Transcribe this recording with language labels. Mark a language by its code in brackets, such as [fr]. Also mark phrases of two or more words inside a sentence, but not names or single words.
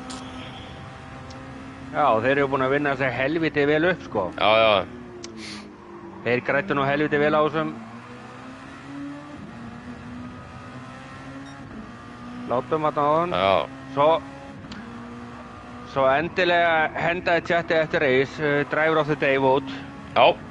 [is] Já, þeir eru búin að vinna sig helviti vel upp, sko. Já. Þeir grættu nú helviti vel á þessum. Látum þetta á hann. Já. Svo endilega hendaði chatti eftir race, [en] driver of the day vote. [is] Já.